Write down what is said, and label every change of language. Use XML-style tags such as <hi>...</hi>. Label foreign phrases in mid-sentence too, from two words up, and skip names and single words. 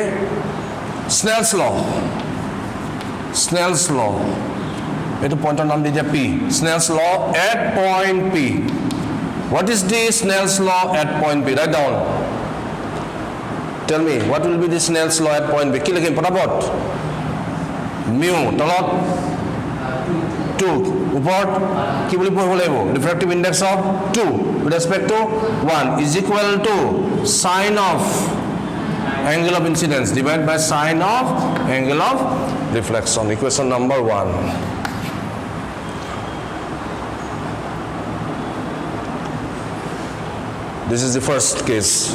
<en>Snell's law. Snell's law.</en> <as>ইটো পইণ্টাৰ নাম দিয়া</as> <en>P. Snell's law at point P. What is the Snell's law at point P? Write down. Tell me, what will be the Snell's law at point P?</en> <as>কি লিখিম পটাপট? মু তলত 2. উপৰত কি বুলি পঢ়িব লাগিব?</as> <en>Refractive index of 2 with respect to 1 is equal to sine of angle of incidence divided by sine of angle of reflection. Equation number 1. This is the first case.</en>